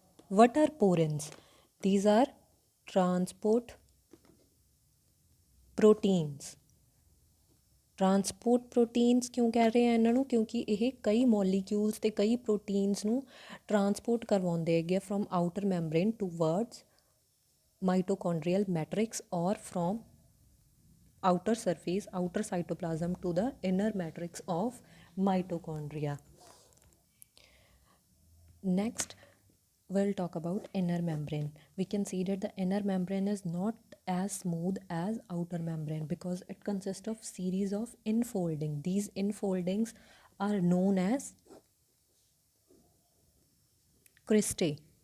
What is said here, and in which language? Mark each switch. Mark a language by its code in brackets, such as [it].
[en] What are porins? These are transport proteins. [pa] Transport proteins ਕਿਉਂ ਕਹਿ ਰਹੇ ਆ ਇਹਨਾਂ ਨੂੰ? ਕਿਉਂਕਿ ਇਹ ਕਈ ਮੋਲੀਕਿਊਲਸ ਅਤੇ ਕਈ ਪ੍ਰੋਟੀਨਸ ਨੂੰ ਟਰਾਂਸਪੋਰਟ ਕਰਵਾਉਂਦੇ ਹੈਗੇ [en] From outer membrane towards mitochondrial matrix or from outer surface, outer cytoplasm to the inner matrix of mitochondria. Next, we'll talk about inner membrane. We can see that the inner membrane is not as smooth as outer membrane because it consists of series of infolding. These infoldings are known as cristae.